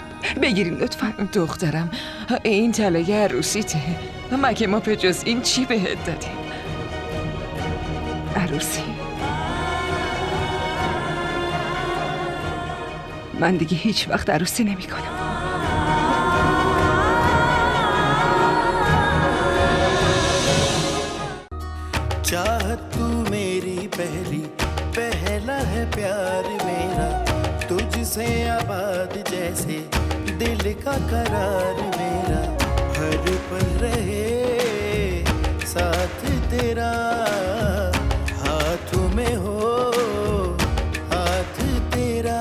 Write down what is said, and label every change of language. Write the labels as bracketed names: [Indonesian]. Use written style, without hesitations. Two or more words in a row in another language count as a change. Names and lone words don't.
[Persian] بگیرین لطفا. دخترم، این طلای عروسیته. مگه ما به جز این چی بهت دادیم؟ عروسی؟ من دیگه هیچ وقت عروسی نمی کنم. [Hindi] चाहत तू मेरी पहली पहला है प्यार मेरा, तुझसे आबाद जैसे दिल का करार मेरा, हर पल रहे साथ तेरा, हाथों में हो हाथ तेरा।